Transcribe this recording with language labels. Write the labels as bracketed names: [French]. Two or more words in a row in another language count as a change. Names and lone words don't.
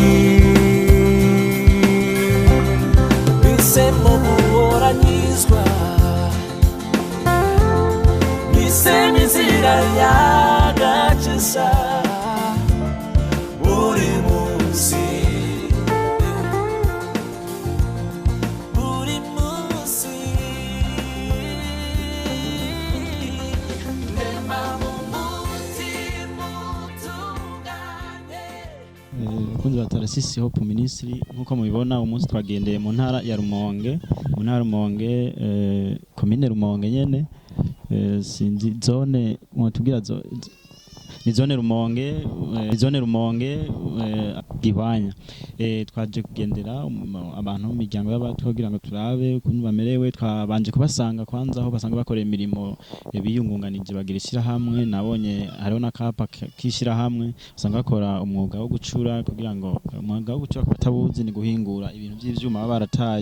[Rundi] Mpisemo guhora nyizwa mpisemo inzira y'agakiza buri munsi buri munsi ndema mu mutima utunganye. Abakunzi ba Tarasisi Hope Ministry nk'uko mubibona umunsi twagendeye mu ntara ya Rumonge komine Rumonge nyene sinzi zone mwatubwira ni zone Rumonge Gihwanya twaje kugendera abantu mu miryango y'abantu kugira ngo turabe ukuntu bamerewe twabanje kubasanga kwanza aho basanga bakorera imirimo biyungunganije bagira ishyirahamwe nabonye hariho n'akapa k'ishyirahamwe basanga bakora umwuga wo gucura kugira ngo umwuga wo gucura batabuzi ni guhingura ibintu by'ivyuma baba barataye